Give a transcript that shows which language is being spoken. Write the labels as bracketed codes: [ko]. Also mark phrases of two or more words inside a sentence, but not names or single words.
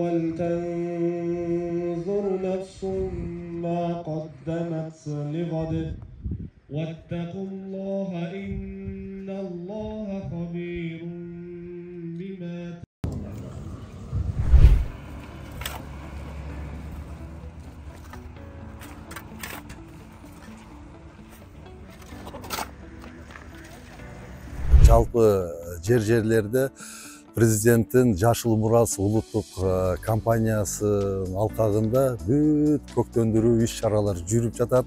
[ar] ولتنظر نفس ما قدمت لغد واتقوا الله إن الله خبير بما [ky] Жалпы жерлерде президенттин Жашыл Мурас улуттук компаниясынын алкагында бүт көктөндүрүү иш-чаралар жүрүп жатат.